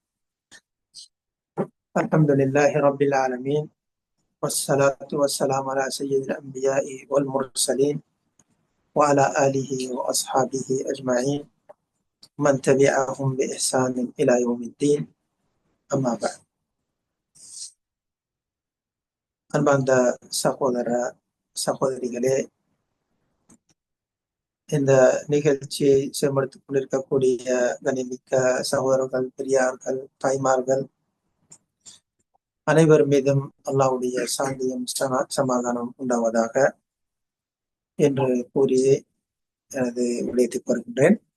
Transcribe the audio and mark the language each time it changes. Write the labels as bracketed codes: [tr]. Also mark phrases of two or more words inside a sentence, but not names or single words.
[ar] الحمد لله رب العالمين، والصلاة والسلام على سيد الأنبياء والمرسلين وعلى آله وأصحابه أجمعين من تبعهم بإحسان إلى يوم الدين. أما بعد. [ta] அன்பார்ந்த சகோதர சகோதரிகளே, இந்த நிகழ்ச்சியை செம்படுத்திக் கொண்டிருக்கக்கூடிய கனிமிக்க சகோதரர்கள், பெரியார்கள், தாய்மார்கள் அனைவர் மீதும் அல்லாஹ்வுடைய சாந்தியும் சமாதானம் உண்டாவதாக என்று கூறி எனது விடயத்தை வருகின்றேன்.